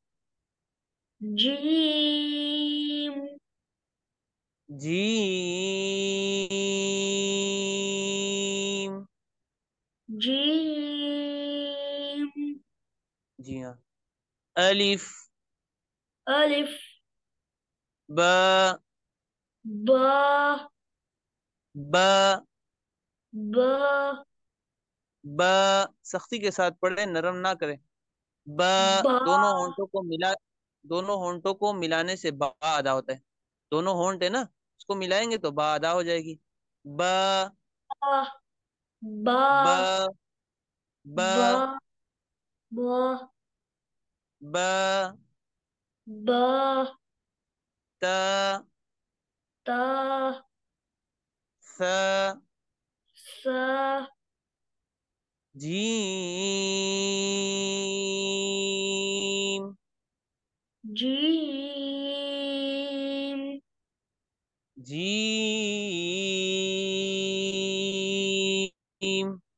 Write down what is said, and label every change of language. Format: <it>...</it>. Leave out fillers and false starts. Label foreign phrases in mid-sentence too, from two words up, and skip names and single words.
<ur>جیم. جیم. جيم. جی ہاں. الف. ألف. با. با. با. با. با. سختی کے ساتھ پڑھیں، نرم نہ کریں. با. با. دونوں ہونٹوں کو ملا دونوں ہونٹوں کو ملانے سے با ادا ہوتا ہے. دونوں ہونٹ ہے نا، اس کو ملائیں گے تو با ادا ہو جائے گی. با. با. با. با. با. با. با. با. تا. تا. ثا. سا. جیم. جيم. جیم.</ur>